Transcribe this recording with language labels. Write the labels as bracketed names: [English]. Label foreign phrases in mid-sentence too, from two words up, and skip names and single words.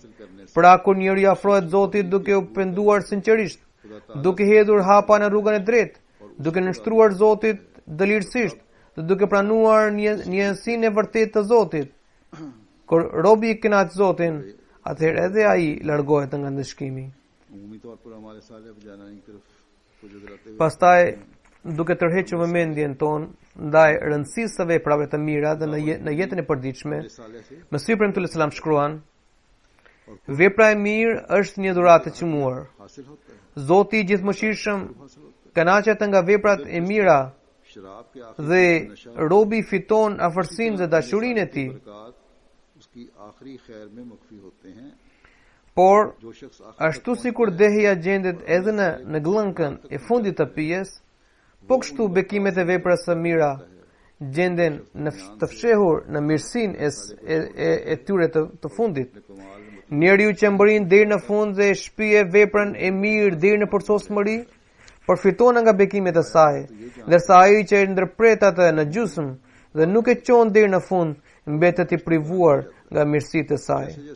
[Albanian] Pra kur njeriu afrohet Zotit duke u penduar sinqerisht, duke hedhur hapa në rrugën e drejtë, duke nënshtruar Zotit dëlirësisht dhe duke pranuar njësinë e vërtetë të Zotit, kur robi i kënaq Zotin, atëherë edhe ai largohet nga ndëshkimi. [Urdu] عمومی طور پر ہمارے سالے بجانا کی طرف کو گزراتے ہوئے [Albanian] Pastaj, duke tërhequr vëmendjen tonë ndaj rëndësisë së veprave të mira dhe në jetën e përditshme, [Urdu] سالے سے [Albanian] Mesih premtues selam shkruan: Vepra e mirë është një dhuratë e çmuar. [Urdu] حاصل ہوتا ہے [Albanian] Zoti i gjithëmëshirshëm kënaqet nga veprat e mira [Urdu] شراب کے [Albanian] dhe robi fiton afërsinë dhe dashurinë e tij. [Urdu] برکت اس کی آخری خیر میں مخفی ہوتے ہیں [Albanian] Por [Urdu] جو شخص [Albanian] ashtu sikur dehja gjendet edhe në gllënkën e fundit të pijes, po kështu bekimet e veprës së mira gjenden të fshehur në mirësinë e tyre të fundit. Njeriu që mbërrin deri në fund dhe shpije veprën e mirë deri në përsosmëri, përfiton nga bekimet e saj, ndërsa ai që e ndërpret atë në gjysmë dhe nuk e çon deri në fund, mbetet i privuar nga mirësitë e saj.